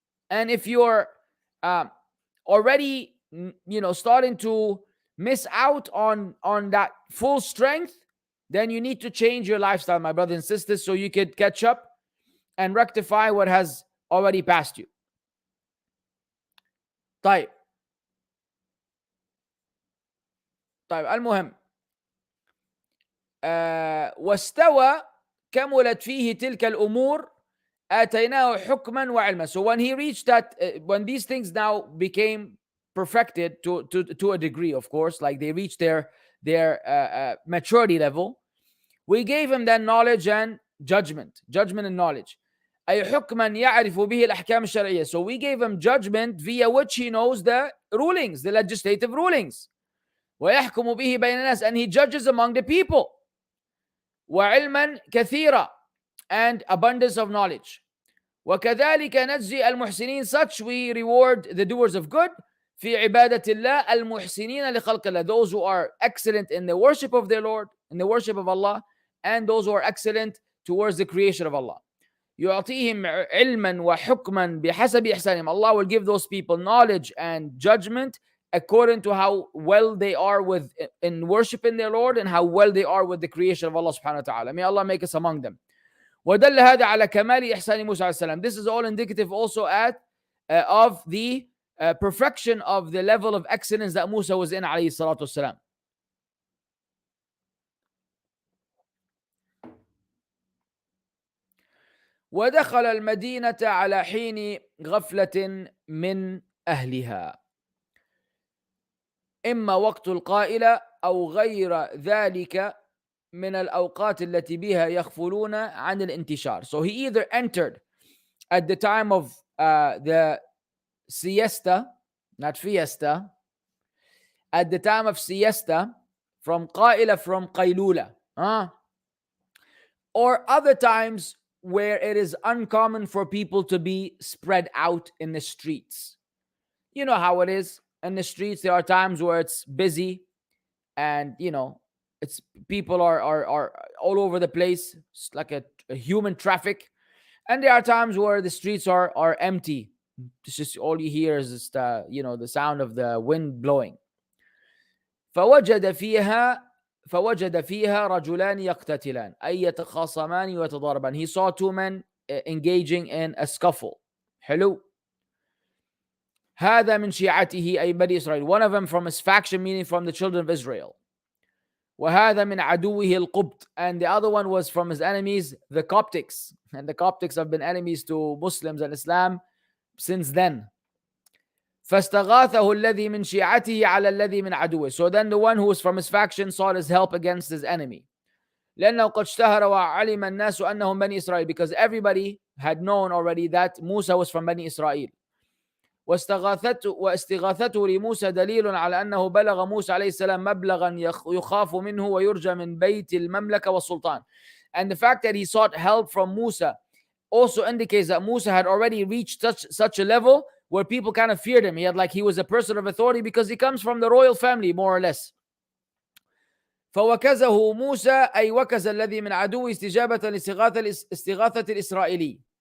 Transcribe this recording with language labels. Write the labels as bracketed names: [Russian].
[English] And if you're already, starting to miss out on that full strength, then you need to change your lifestyle, my brothers and sisters, so you could catch up and rectify what has already passed you. [Arabic] طيب المهم واستوى كملت فيه تلك الأمور آتيناه حكما وعلما. [English] So when he reached that, when these things now became perfected to a degree, of course, like they reached their maturity level, we gave him then knowledge and judgment and knowledge. [Arabic] أي حكما يعرف به الأحكام الشرعية. [English] So we gave him judgment via which he knows the rulings, the legislative rulings. [Arabic] ويحكم به بين الناس, [English] and he judges among the people. [Arabic] وعلما كثيرا, [English] and abundance of knowledge. [Arabic] وكذلك نجزي المحسنين, [English] such we reward the doers of good. [Arabic] في عبادة الله المحسنين لخلق الله, [English] those who are excellent in the worship of their Lord, in the worship of Allah, and those who are excellent towards the creation of Allah. [Arabic] يعطيهم علما وحكما بحسب إحسانهم. [English] Allah will give those people knowledge and judgment according to how well they are in worshiping their Lord and how well they are with the creation of Allah subhanahu wa ta'ala. May Allah make us among them. [Arabic] ودل هذا على كمال إحسان موسى عليه السلام. [English] This is all indicative also of the perfection of the level of excellence that Musa was in [Arabic] عليه الصلاة والسلام. ودخل المدينة على حين غفلة من أهلها, إما وقت القائلة أو غير ذلك من الأوقات التي بها يغفلون عن الانتشار. [English] So he either entered at the time of the siesta, not fiesta, at the time of siesta, from قائلة, from قيلولة, or other times where it is uncommon for people to be spread out in the streets. You know how it is in the streets. There are times where it's busy and it's people are all over the place. It's like a human traffic. And there are times where the streets are empty. It's just all you hear is just, the sound of the wind blowing. [Arabic] فوجد فيها رجلان يقتتلان أي يتخاصمان ويتضاربان. [English] He saw two men engaging in a scuffle. [Arabic] حلو. هذا من شيعته أي بني إسرائيل. [English] One of them from his faction, meaning from the children of Israel. [Arabic] وهذا من عدوه القبط, [English] and the other one was from his enemies, the Coptics. And the Coptics have been enemies to Muslims and Islam since then. [Arabic] فاستغاثه الذي من شيعته على الذي من عدوه. [English] So then the one who was from his faction sought his help against his enemy. [Arabic] لأنه قد اشتهر وعلم الناس أنهم بني إسرائيل, [English] because everybody had known already that Musa was from Bani Israel. [Arabic] واستغاثته لموسى دليل على أنه بلغ موسى عليه السلام مبلغا يخاف منه ويرجى من بيت المملكة والسلطان. [English] And the fact that he sought help from Musa also indicates that Musa had already reached such a level where people kind of feared him. He was a person of authority because he comes from the royal family, more or less. [Arabic] فوكزه موسى أي وكز الذي من عدوه استجابة لاستغاثة الإسرائيلي.